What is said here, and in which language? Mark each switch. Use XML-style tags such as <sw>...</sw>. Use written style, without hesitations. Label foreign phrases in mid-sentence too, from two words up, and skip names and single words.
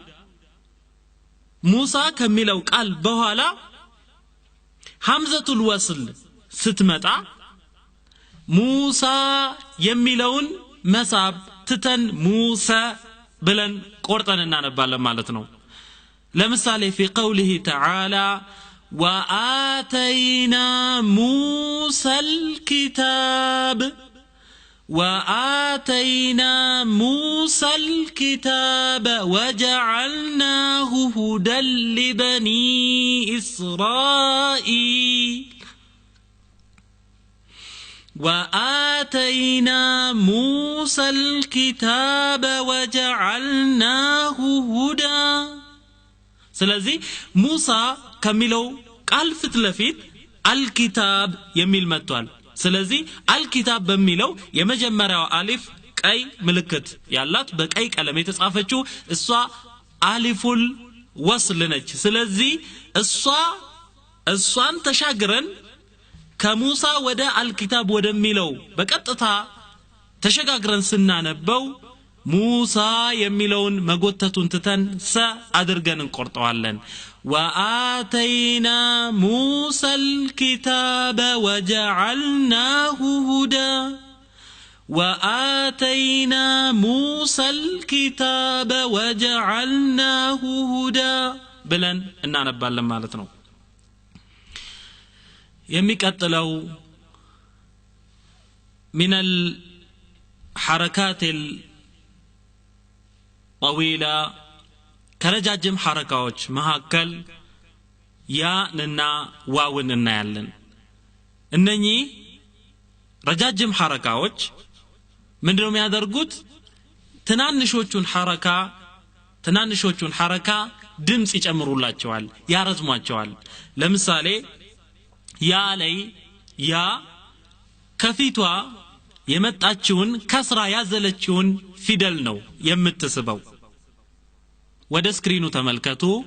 <am>ሙሳ ከሚለው ቃል በኋላ ሐምዘቱል ወስል ስትመጣ ሙሳ የሚለውን መሳብ ትተን ሙሳ ብለን ቆርጠን እናነባለን ማለት ነው ለምሳሌ</am> <ar>في قوله تعالى وآتينا موسى الكتاب وآتينا موسى الكتاب وجعلناه هدى لبني إسرائيل وآتينا موسى الكتاب وجعلناه هدى</ar> <am>ስለዚህ ሙሳ ከሚለው ቃል ፊት ለፊት አልኪታብ የሚል መጥቷል ስለዚህ አልኪታብ በሚለው የመጀመሪያው አሊፍ ቀይ ምልክት ያላት በቀይ ቀለም የተጻፈችው እሷ አሊፉል ወስል ነች ስለዚህ እሷን ተሻግረን ከሙሳ ወደ አልኪታብ ወደሚለው በቀጥታ ተሸጋግረን ስናነበው ሙሳ የሚለውን መጎተቱን ትተን ሰ አድርገን እንቆርጠዋለን</am> <ar>وآتينا موسى الكتاب وجعلناه هدى وآتينا موسى الكتاب وجعلناه هدى بلن</ar> <am>እናነባለን ማለት ነው የሚቀጥለው</am> <ar>من الحركات</ar> <am>الطويلة ከረጃጅም ሐረካዎች መካከል ያንና ዋውን እናያለን እነኚህ ረጃጅም ሐረካዎች ምንድነው የሚያደርጉት ትናንሾቹን ሐረካ ድምጽ ይጨምሩላቸዋል ያረዝሟቸዋል ለምሳሌ ያ ላይ ያ ከፊቷ የመጣችውን ከስራ ያዘለችውን ፊደል ነው የምትስበው ወደ ስክሪኑ ተመልከቱ</am>